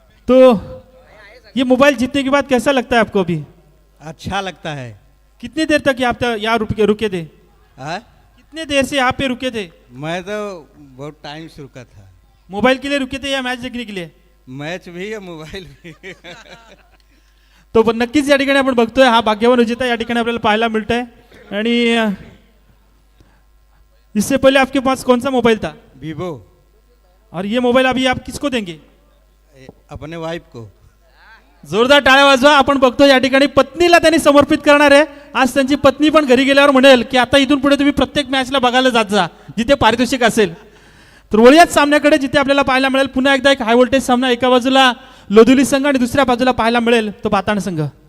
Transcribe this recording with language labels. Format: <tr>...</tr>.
<hi>तो ये मोबाइल जीतने के बाद कैसा लगता है आपको? अभी अच्छा लगता है। कितनी देर तक आप यहाँ रुके थे? हाँ? कितने देर से यहाँ पे रुके थे? मैं तो बहुत टाइम से रुका था। मोबाइल के लिए रुके थे या मैच देखने के लिए? मैच भी है, मोबाइल भी</hi> <mr>तो पण नक्कीच या ठिकाणी आपण बघतोय हा भाग्यवान विजेता या ठिकाणी आपल्याला पाहायला मिळतंय.</mr> <hi>आणि इससे पहले आपके पास कौन सा मोबाइल था? वीवो। और ये मोबाइल अभी आप किसको देंगे? अपने वाइफ को।</hi> <mr>जोरदार टाळ्या वाजवा. आपण बघतो या ठिकाणी पत्नीला त्यांनी समर्पित करणार आहे. आज त्यांची पत्नी पण घरी गेल्यावर म्हणेल की आता इथून पुढे तुम्ही प्रत्येक मॅचला बघायला जात जा जिथे पारितोषिक असेल. तर वळूयाच सामन्याकडे, जिथे आपल्याला पाहायला मिळेल पुन्हा एकदा एक हाय व्होल्टेज सामना. एका बाजूला लोधुली संघ आणि दुसऱ्या बाजूला पाहायला मिळेल तो बाताण संघ.</mr>